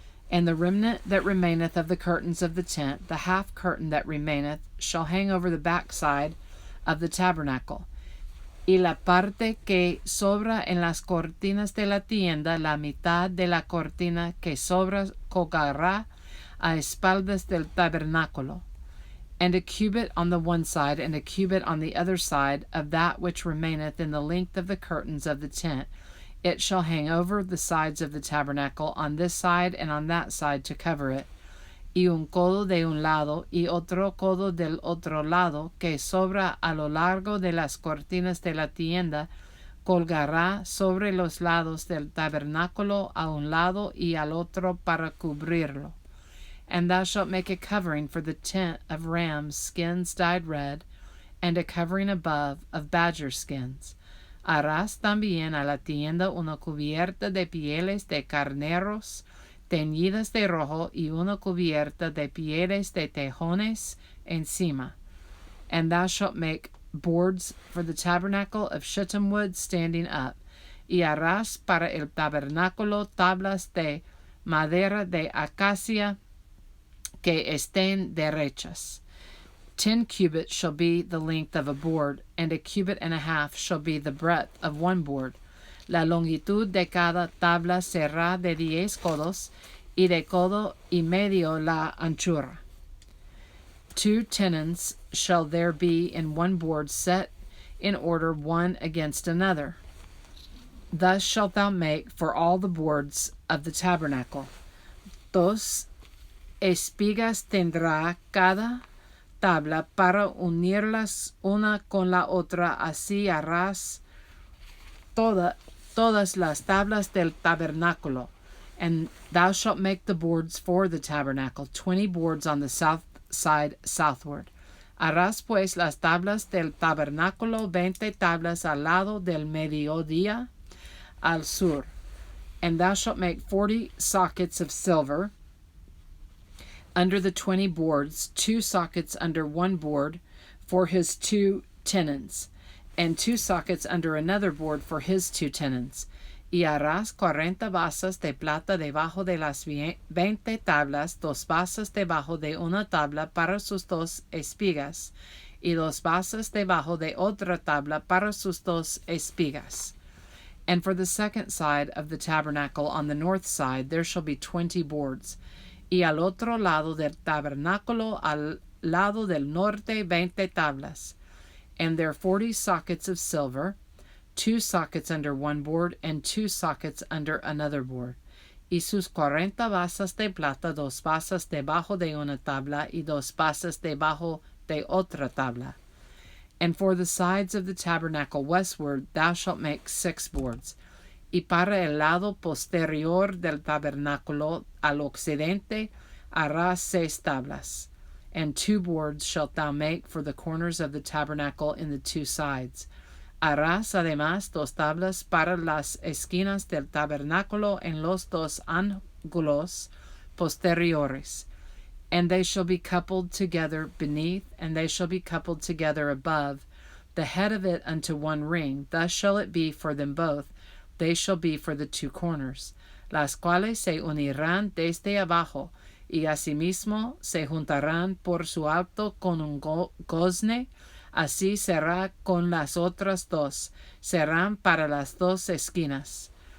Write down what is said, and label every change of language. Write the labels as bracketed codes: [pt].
[en] And the remnant that remaineth of the curtains of the tent, the half curtain that remaineth, shall hang over the backside of the tabernacle. [es] Y la parte que sobra en las cortinas de la tienda, la mitad de la cortina que sobra colgará a espaldas del tabernáculo. [en] And a cubit on the one side, and a cubit on the other side of that which remaineth in the length of the curtains of the tent, it shall hang over the sides of the tabernacle, on this side and on that side, to cover it. [es] Y un codo de un lado, y otro codo del otro lado, que sobra a lo largo de las cortinas de la tienda, colgará sobre los lados del tabernáculo a un lado y al otro para cubrirlo. [en] And thou shalt make a covering for the tent of rams' skins dyed red, and a covering above of badger skins. [es] Harás también a la tienda una cubierta de pieles de carneros teñidas de rojo, y una cubierta de pieles de tejones encima. [en] And thou shalt make boards for the tabernacle of shittim wood standing up. [es] Y harás para el tabernáculo tablas de madera de acacia que estén derechas. [en] 10 cubits shall be the length of a board, and a cubit and a half shall be the breadth of one board. [es] La longitud de cada tabla será de 10 codos, y de codo y medio la anchura. [en] 2 tenons shall there be in one board, set in order one against another. Thus shalt thou make for all the boards of the tabernacle. [es] 2 espigas tendrá cada tabla para unirlas una con la otra, así harás todas las tablas del tabernáculo. [en] And thou shalt make the boards for the tabernacle, 20 boards on the south side southward. [es] Harás pues las tablas del tabernáculo, 20 tablas al lado del mediodía al sur. [en] And thou shalt make 40 sockets of silver under the 20 boards, 2 sockets under one board for his 2 tenons, and 2 sockets under another board for his 2 tenons. [es] Y harás 40 basas de plata debajo de las 20 tablas, 2 basas debajo de una tabla para sus 2 espigas, y 2 basas debajo de otra tabla para sus 2 espigas. [en] And for the second side of the tabernacle on the north side there shall be 20 boards, [es] y al otro lado del tabernáculo, al lado del norte, 20 tablas. [en] And there 40 sockets of silver, 2 sockets under one board, and 2 sockets under another board. [es] Y sus 40 basas de plata, 2 basas debajo de una tabla, y 2 basas debajo de otra tabla. [en] And for the sides of the tabernacle westward thou shalt make 6 boards. [es] Y para el lado posterior del tabernáculo al occidente harás 6 tablas. [en] And 2 boards shalt thou make for the corners of the tabernacle in the 2 sides. [es] Harás además 2 tablas para las esquinas del tabernáculo en los 2 ángulos posteriores. [en] And they shall be coupled together beneath, and they shall be coupled together above, the head of it unto one ring. Thus shall it be for them both. They shall be for the 2 corners, [es] las cuales se unirán desde abajo, y asimismo se juntarán por su alto con un gozne. Así será con las otras 2, serán para las 2 esquinas.